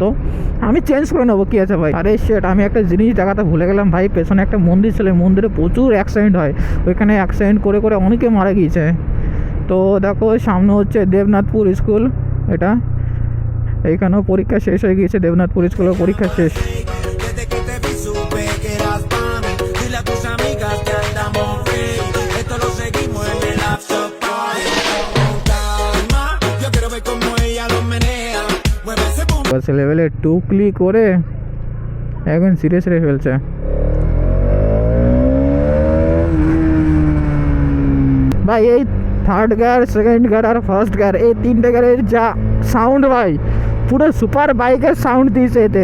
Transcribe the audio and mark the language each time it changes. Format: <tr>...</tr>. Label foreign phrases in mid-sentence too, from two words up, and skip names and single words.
<bn>আমি চেঞ্জ করে নেবো, কী আছে ভাই। আরে সেট আমি একটা জিনিস দেখাতে ভুলে গেলাম ভাই, পেছনে একটা মন্দির ছিল, মন্দিরে প্রচুর অ্যাক্সিডেন্ট হয়, ওইখানে অ্যাক্সিডেন্ট করে করে অনেকে মারা গিয়েছে। তো দেখো সামনে হচ্ছে দেবনাথপুর স্কুল, এটা এইখানেও পরীক্ষা শেষ হয়ে গিয়েছে, দেবনাথপুর স্কুলের পরীক্ষা শেষ।</bn> <es>Desde que te vi supe que eras pa' mí. Dile a tus amigas que andamos free. Esto lo seguimos en el after party. Con calma, yo quiero ver cómo ella lo menea. Mueve ese boom.</es> <bn>লেভেলে টুকলি করে এখন সিরিয়াস রে ফেলছে। ভাই এই 3rd গিয়ার 2nd গিয়ার আর 1st গিয়ার এই 3টে গিয়ারের যা সাউন্ড ভাই, পুরো</bn> <en>super bike</en> <bn>সাউন্ড দিয়েছে এতে।</bn>